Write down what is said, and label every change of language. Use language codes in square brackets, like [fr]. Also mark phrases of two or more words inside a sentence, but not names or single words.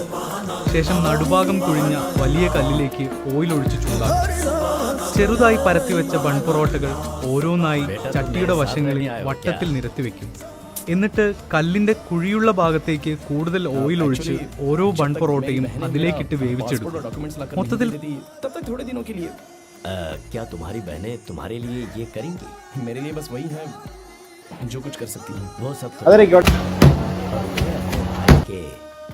[ml] ശേഷം നടുഭാഗം കുഴിഞ്ഞ വലിയ കല്ലിലേക്ക് ഓയിൽ ഒഴിച്ച് ചൂടാക്കും. ചെറുതായി പരത്തിവെച്ച ബൺ പൊറോട്ടകൾ ഓരോന്നായി ചട്ടിയുടെ വശങ്ങളിൽ വട്ടത്തിൽ നിരത്തിവെക്കും. എന്നിട്ട് കല്ലിന്റെ കുഴിയുള്ള ഭാഗത്തേക്ക് കൂടുതൽ ഓയിൽ ഒഴിച്ച് ഓരോ ബൺ പൊറോട്ടയും അതിലേക്കിട്ട് വേവിച്ചെടുക്കും. മൊത്തത്തിൽ [hi] क्या तुम्हारी बहनें तुम्हारे लिए ये करेंगी? मेरे लिए बस वही है जो कुछ कर सकती है. वो सब तो